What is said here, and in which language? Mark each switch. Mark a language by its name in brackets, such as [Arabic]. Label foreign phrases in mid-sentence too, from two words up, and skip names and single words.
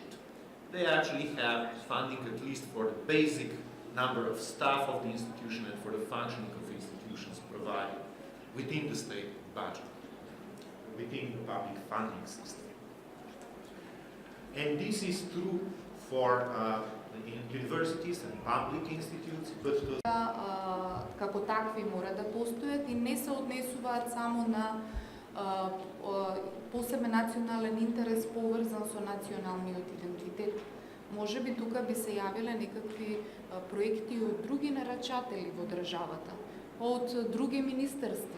[English] They actually have funding at least for the basic number of staff of the institution and for the functioning of institutions provided within the state budget, within the public funding system. And this is true for universities and public institutes, but [Macedonian] како такви мора да постојат и не се однесуваат само на посебен национален интерес поврзан со националниот идентитет. Може би тука би се јавиле некакви проекти од други нарачатели во државата, од други министерства.